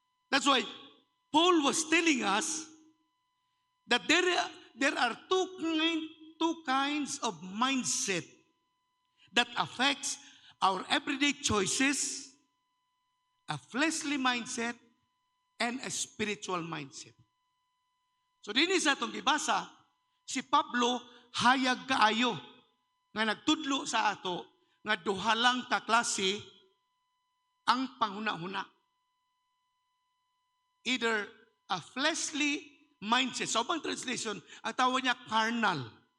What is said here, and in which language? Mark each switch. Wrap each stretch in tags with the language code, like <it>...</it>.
<en>That's why Paul was telling us that there are two kinds of mindset that affects our everyday choices, a fleshly mindset and a spiritual mindset.</en> <ceb>So dinhi sa atong gibasa, si Pablo hayag kaayo nga nagtudlo sa ato nga duha lang ka klase ang panghuna-huna.</ceb> <en>Either a fleshly mindset.</en> <ceb>So, ang translation, ang tawag niya carnal.</ceb>